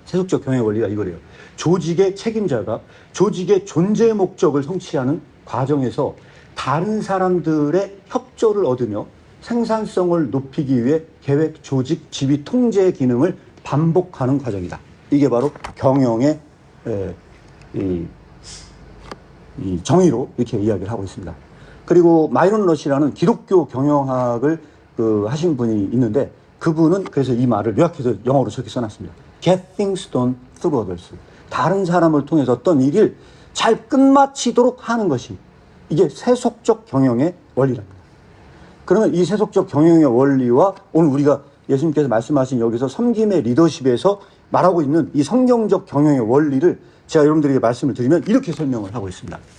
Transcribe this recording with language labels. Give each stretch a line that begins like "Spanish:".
Korean: 세속적 경영 원리가 이거래요. 조직의 책임자가 조직의 존재 목적을 성취하는 과정에서 다른 사람들의 협조를 얻으며 생산성을 높이기 위해 계획, 조직, 지휘, 통제의 기능을 반복하는 과정이다. 이게 바로 경영의 이 정의로 이렇게 이야기를 하고 있습니다. 그리고 마이론 러시라는 기독교 경영학을 하신 분이 있는데, 그분은 그래서 이 말을 요약해서 영어로 저렇게 써놨습니다.
English: Get things done through others.
Korean: 다른 사람을 통해서 어떤 일을 잘 끝마치도록 하는 것이, 이게 세속적 경영의 원리랍니다. 그러면 이 세속적 경영의 원리와 오늘 우리가 예수님께서 말씀하신 여기서 섬김의 리더십에서 말하고 있는 이 성경적 경영의 원리를 제가 여러분들에게 말씀을 드리면 이렇게 설명을 하고 있습니다.